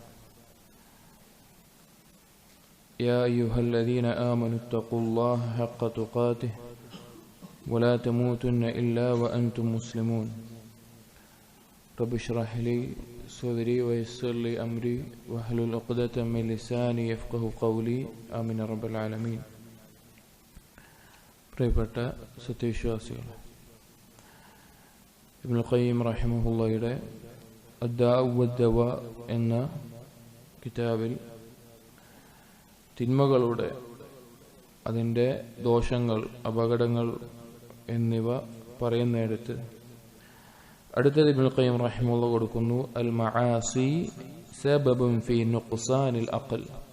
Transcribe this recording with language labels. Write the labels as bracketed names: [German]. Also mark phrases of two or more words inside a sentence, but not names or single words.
[Arabic] يا أيها الذين آمنوا اتقوا الله حق تقاته ولا تموتن إلا وأنتم مسلمون. رب اشرح لي صدري ويسر لي أمري واحلل عقدة من لساني يفقهوا قولي. آمين رب العالمين. [Malayalam] പ്രിയപ്പെട്ട സത്യവിശ്വാസികൾ, ഇബ്നുൽ ഖയ്യിം റഹിമഹുള്ളയുടെ അദ്ദാഉ വദ്ദവാ എന്ന കിതാബിൽ തിന്മകളുടെ അതിൻ്റെ ദോഷങ്ങൾ, അപകടങ്ങൾ എന്നിവ പറയുന്നിടത്ത് അടുത്തത് ഇബ്നുൽ ഖയ്യിം റഹിമഹുള്ള കൊടുക്കുന്നു, [Arabic] المعاصي سبب في نقصان العقل.